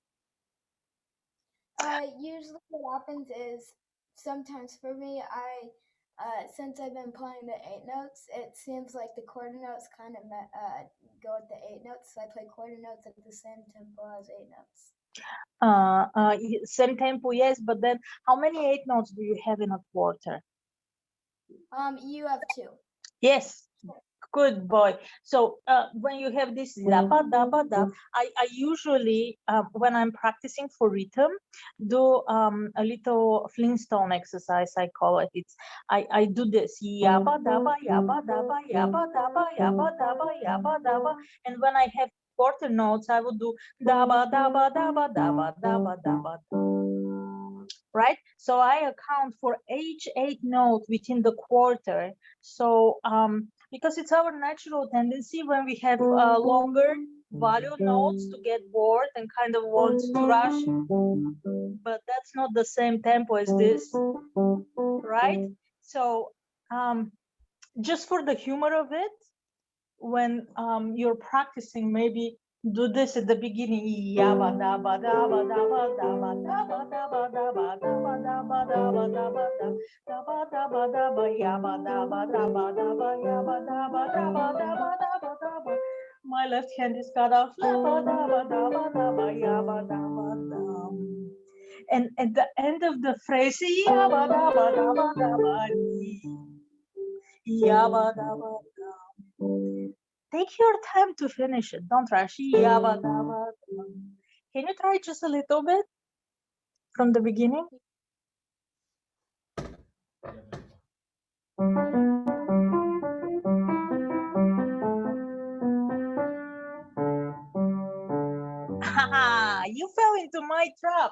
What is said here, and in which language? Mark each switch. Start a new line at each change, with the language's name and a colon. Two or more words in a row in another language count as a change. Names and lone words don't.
English: Usually what happens is sometimes for me, since I've been playing the 8 notes, it seems like the quarter notes kind of go with the 8 notes. So I play quarter notes at the same tempo as 8 notes. Same tempo, yes, but then how many 8 notes do you have in a quarter? You have 2. Yes, good boy. So when you have this daba daba dab, I usually when I'm practicing for rhythm do a little Flintstone exercise, I call it. It's I do this yaba daba yaba daba yaba daba yaba daba yaba daba, and when I have quarter notes I would do daba daba daba daba daba daba. Right, so I account for each 8 note within the quarter. So because it's our natural tendency when we have longer value notes to get bored and kind of want to rush, but that's not the same tempo as this, right? So just for the humor of it, when you're practicing, maybe do this at the beginning. Yaba daba daba daba daba daba daba daba daba daba daba daba daba daba daba yaba daba daba daba yaba daba daba daba daba daba. My left hand is cut off. Daba daba daba daba yaba daba daba. And at the end of the phrase, yaba daba daba daba yaba daba daba. Take your time to finish it. Don't rush. Can you try just a little bit from the beginning? You fell into my trap.